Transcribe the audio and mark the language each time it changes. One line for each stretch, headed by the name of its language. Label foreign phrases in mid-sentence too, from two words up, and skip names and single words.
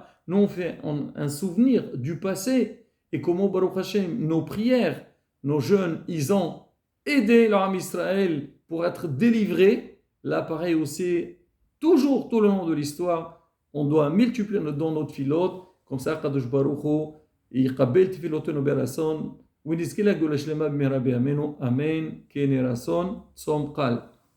French: Nous, on fait un souvenir du passé et comment,
Hebrew: ברוך השם,
French: nos prières, nos jeûnes, ils ont aidé l'Arab Israël pour être délivrés. Là, pareil aussi, toujours tout le long de l'histoire, on doit multiplier dans notre filote. Comme ça,
Hebrew: קדוש ברוך הוא, יקבל תפילותינו ברצון, ונזכה לגאולה שלמה במהרה בימינו, אמן, כן יהי רצון, צום קל.